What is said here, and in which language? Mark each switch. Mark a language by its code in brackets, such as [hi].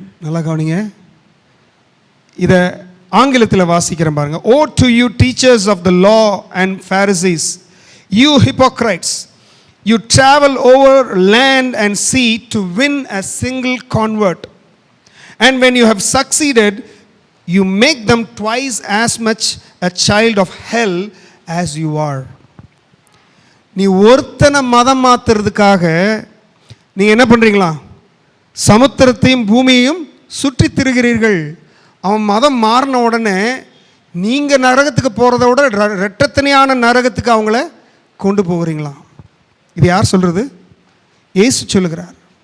[ta] நல்லா கவனிங்க, இத ஆங்கிலத்தில் வாசிக்கிறேன் பாருங்க. [en] O to you teachers of the law and Pharisees, you hypocrites, you travel over land and sea to win a single convert, and when you have succeeded, you make them twice as much a child of hell as you are. [ta] நீ ஒருத்தனை மதம் மாத்துறதுக்காக நீ என்ன பண்றீங்களா? சமுத்திரத்தையும் பூமியையும் சுற்றி திரிகிறீர்கள். அவன் மதம் மாறின உடனே நீங்கள் நரகத்துக்கு போகிறத விட ரெட்டத்தனையான நரகத்துக்கு அவங்கள கொண்டு போகிறீங்களாம். இது யார் சொல்கிறது? இயேசு சொல்லுகிறார்.